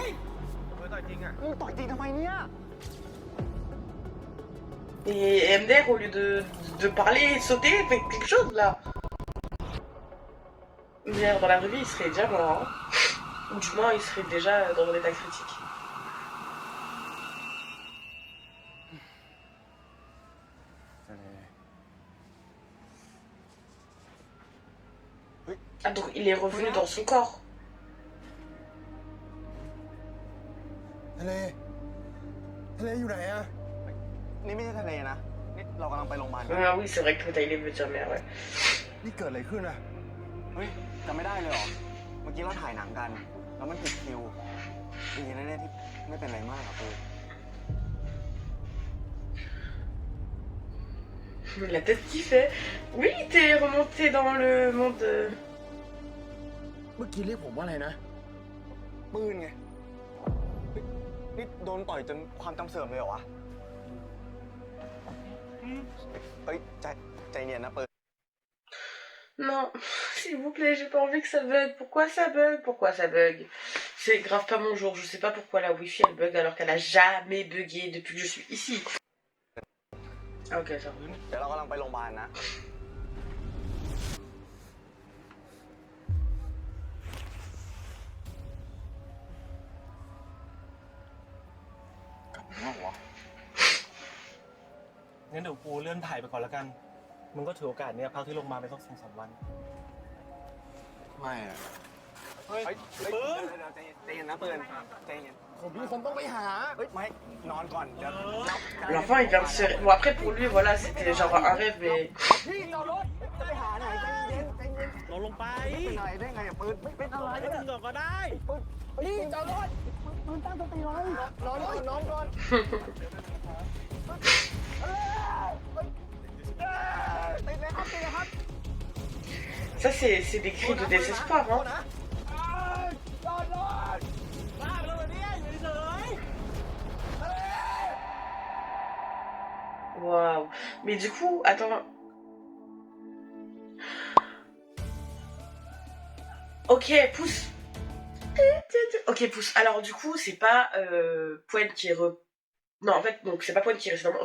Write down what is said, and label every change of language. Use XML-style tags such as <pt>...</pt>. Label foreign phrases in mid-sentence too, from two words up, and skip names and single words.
<th>ต่อยจริงทำไมเนี่ย</th> <fr>Et MDR, au lieu de parler et sauter, fait quelque chose là. MDR dans la vraie vie, il serait déjà mort. Hein. Ou du moins, il serait déjà dans un état critique. Ah, donc il est revenu dans son corps.</fr> <th>ทะเลอยู่ไหนอะ นี่ไม่ใช่ทะเลนะนี่เรากำลังไปโรงพยาบาล</th> <fr>Ah oui, c'est vrai que Tyler veut dire merde, ouais.</fr> <th>นี่เกิดอะไรขึ้นอะ เฮ้ยจำไม่ได้เลยเหรอเมื่อกี้เราถ่ายหนังกันแล้วมันผิดคิวดีนะเนี่ยที่ไม่เป็นไรมากอะปู</th> <fr>La tête qui fait. Oui, t'es remonté dans le monde.</fr> <th>เมื่อกี้เรียกผมว่าอะไรนะ ปืนไงนี่โดนต่อยจนความจำเสื่อมเลยเหรอวะเฮ้ยใจเย็นนะปืน</th> <fr>Non, s'il vous plaît, j'ai pas envie que ça bug. Pourquoi ça bug? C'est c'est grave pas mon jour. Je sais pas pourquoi la Wi-Fi elle bug alors qu'elle a jamais bugué depuis que je suis ici. Ah, ok, attends.</fr> <th>เดี๋ยวเรากำลังไปโรงพยาบาลนะ กลับมาเหรอ งั้นเดี๋ยวกูเลื่อนถ่ายไปก่อนแล้วกัน มึงก็ถือโอกาสเนี้ยพักที่โรงพยาบาลไปสัก2-3 วัน ไม่อะ เฮ้ย ปืนใจเย็นนะปืนใจเย็นผมมีคนต้องไปหา เฮ้ย ไม่ นอนก่อน เดี๋ยว</th> <fr>L'enfant il vient de se... Bon après pour lui voilà c'était genre un rêve mais...</fr> <th>พี่จอดรถจะไปหาไหนใจเย็นใจเย็น ลงไป เป็นไรได้ไงอะปืนไม่เป็นอะไร ไม่ต้องก่อนก็ได้ พี่จอดรถปืนตั้งสติไว้นอนก่อนนอนก่อน ติดเลยครับติดเลยครับ</th> <fr>Ça c'est des cris de désespoir hein.</fr> <th>จอดรถ บ้าไปแล้ววันนี้อยู่เฉย</th> <fr>Waouh. Mais du coup, attends. Ok, pousse. Ok, pousse. Alors du coup, c'est pas Poen qui est Non, en fait, donc c'est pas Poen qui est resté dans le monde.</fr>